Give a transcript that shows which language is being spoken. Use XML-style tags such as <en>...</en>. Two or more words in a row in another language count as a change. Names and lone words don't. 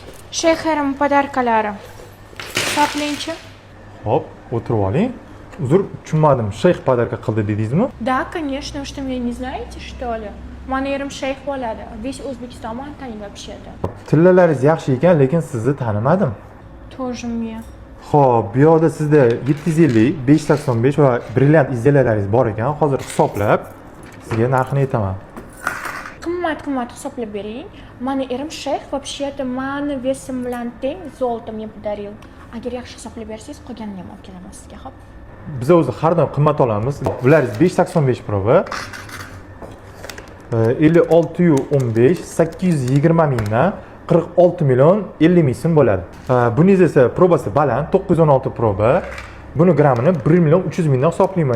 <uz>Shayxerim podarkalari. Hisoblaychi. Hop, o'tirib oling. Uzr, tushunmadim. Shayx podarka qildi dedingizmi?</uz> <ru>Да, конечно, что меня не знаете, что ли?</ru> <uz>Mani erim shayx bo'ladi. Весь O'zbekiston mani taniydi вообще-то. Tillalaringiz yaxshi ekan, lekin sizni tanimadim.</uz> <ru>Тоже мне.</ru> <uz>Xo'p, bu yoqda sizda 750, 585 va brilliant izdelalaringiz bor ekan. Hozir hisoblab sizga narxini aytaman. Qimmat hisoblab bering. Mani erim shayx вообще-то mani vesim bilan teng zolto</uz> <ru>мне подарил.</ru> <uz>Agar yaxshi hisoblab bersangiz, qolganini ham olib kelaman sizga, xo'p? Biz o'zi har doim qimmat olamiz. Bularingiz 585 proba. 5615 820 mingdan 46 million 50 ming so'm bo'ladi. Buningiz esa probasi baland 916 proba. Buni grammini 1 million 300 mingdan hisoblayman.</uz>